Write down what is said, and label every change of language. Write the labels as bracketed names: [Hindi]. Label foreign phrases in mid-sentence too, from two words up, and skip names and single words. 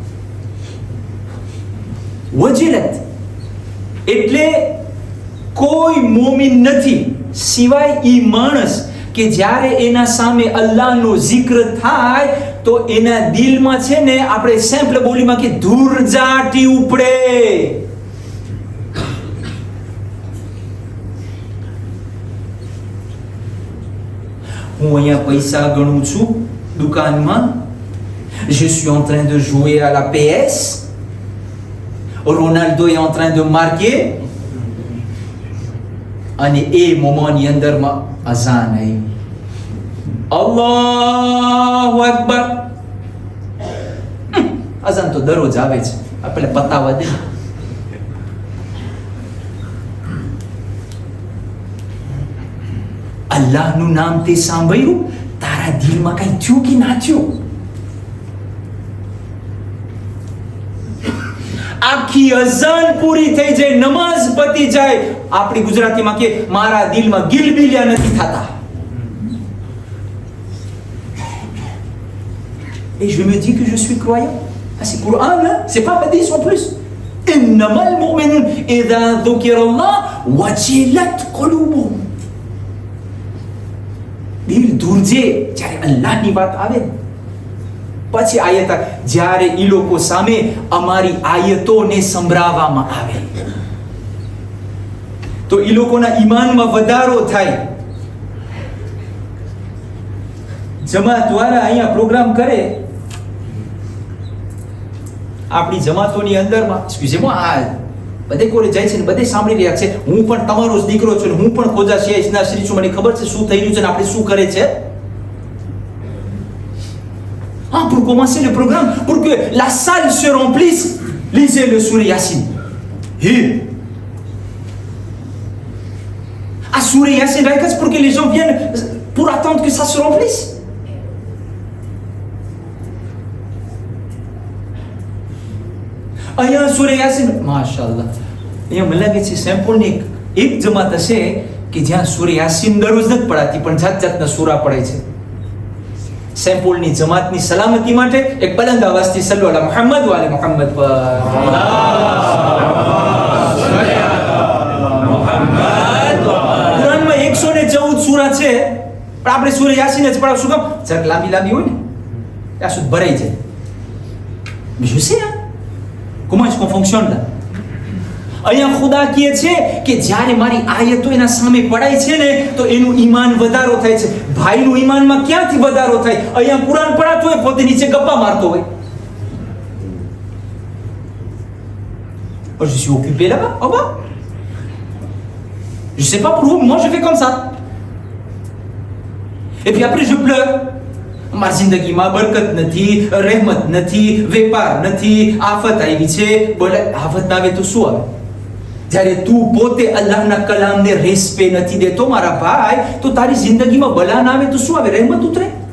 [Gujarati] વજલત એટલે કોઈ મોમિન નથી સિવાય ઈ માણસ કે જ્યારે એના સામે અલ્લાહનો zikr થાય તો એના દિલમાં છે ને, આપણે સિમ્પલ બોલીમાં કે ધૂળઝાટી ઉપડે. હું અહીંયા પૈસા ગણું છું દુકાનમાં, [French] je suis en train de jouer à la PS, Ronaldo est en train de marquer [Gujarati] અને એ મોમાની અંદરમાં અઝાન આવી. [Arabic] الله أكبر. [Gujarati] અઝાન તો દરરોજ આવે છે, આપણે પતાવા દે. અલ્લાહનું નામ તે સાંભળ્યું, તારા દિલમાં કઈ થયું કે ના થયું? આખી અઝાન પૂરી થઈ જાય, નમાઝ પતી જાય, આપણી ગુજરાતીમાં કે મારા દિલમાં ગિલબિલિયા નથી થતા. [French] Et je me dis que je suis croyant. Ah, c'est Coran, hein? C'est pas hadith en plus. [Arabic] إنما المؤمنون إذا ذكر الله وجلت قلوبهم. [Gujarati] દિલ ધ્રુજે જ્યારે અલ્લાહની વાત આવે. પછી આયત, જ્યારે એ લોકો સામે અમારી આયતોને સંભળાવવામાં આવે તો એ લોકોના ઈમાનમાં વધારો થાય. જમાત વાળા અહીંયા પ્રોગ્રામ કરે, આપણી જમાતોની અંદરમાં આ બધે કોલેજ જાય છે ને બધે સાંભળી રહ્યા છે, હું પણ તમારો જ દીકરો છું, હું પણ ખોજા શિયાઈશના શ્રી છું, મને ખબર છે શું થઈ રહ્યું છે ને આપણે શું કરે છે. [French] Ah, pour commencer le programme, pour que la salle se remplisse, lisez le Sourate Yassine. Ah, Sourate Yassine, pour que les gens viennent, pour attendre que ça se remplisse. [Gujarati] અહીંયા સૂરે યાસીન, માશાઅલ્લાહ, અહીંયા મને લાગે છે સેમ્પલની એક જમાત હશે કે જ્યાં સૂરે યાસીન દરરોજ નથી પડાતી પણ જાત જાતના સૂરા પડાય છે. સેમ્પલની જમાતની સલામતી માટે એક બલંદ અવાજથી [Arabic] صلوا على محمد وآل محمد [Gujarati] પર. કુરાનમાં 114 સૂરા છે પણ આપણે સૂરે યાસીન જ પડાવ. શું કામ? જરાક લાંબી લાંબી હોય ને ત્યાં સુધી ભરાઈ જાય. [French] Mais je sais, hein? Comment est-ce qu'on fonctionne là? [Gujarati] અહીંયા ખુદા કહે છે કે જ્યારે મારી આયતો એના સામે પડાય છે ને તો એનું ઈમાન વધારો થાય છે. ભાઈનું ઈમાનમાં ક્યાંથી વધારો થાય? અહીંયા કુરાન પડાતું હોય, પોતે નીચે ગપ્પા મારતો હોય. [French] Je suis occupé là-bas, en bas. Je sais pas pour vous, moi je fais comme ça. Et puis après je pleure. [Gujarati] મારી જિંદગીમાં બરકત નથી, રહેમત નથી, વેપાર નથી, આફત આવી છે. બોલે આફત ના આવે તો શું આવે? જ્યારે તું પોતે અલ્લાહના કલામને રેસ્પે નથી દેતો મારા ભાઈ, તો તારી જિંદગીમાં બલા ના આવે તો શું આવે? રહેમત ઉતરે.